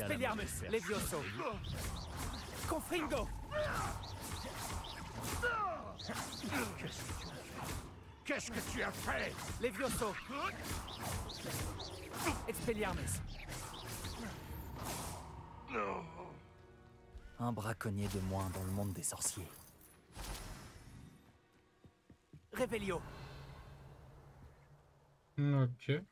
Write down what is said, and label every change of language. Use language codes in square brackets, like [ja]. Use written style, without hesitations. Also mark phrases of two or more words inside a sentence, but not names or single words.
[fr] Expelliarmus, Levioso. Confringo. Qu'est-ce que tu as fait? Levioso. Expelliarmus. Un braconnier de moins dans le monde des sorciers. Revelio. Ok.